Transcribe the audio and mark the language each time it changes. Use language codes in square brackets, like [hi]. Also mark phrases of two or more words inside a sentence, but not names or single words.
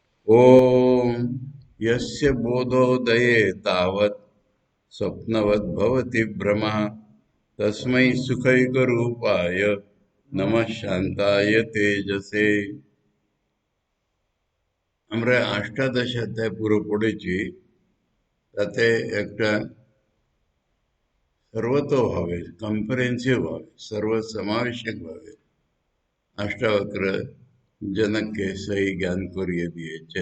[sa] ओम यस्य बोधोदये तावत् स्वप्नवद् भवति भ्रमः तस्मै सुखैकरूपाय नमः शान्ताय तेजसे। [bn] আমরা অষ্টাদশ অধ্যায় পুরো পড়েছি। তাতে একটা সর্বতোভাবে কম্প্রিহেন্সিভ ভাবে সর্বসমাবেশক ভাবে অষ্টাবক্র জনককে সেই জ্ঞান করিয়ে দিয়েছেন।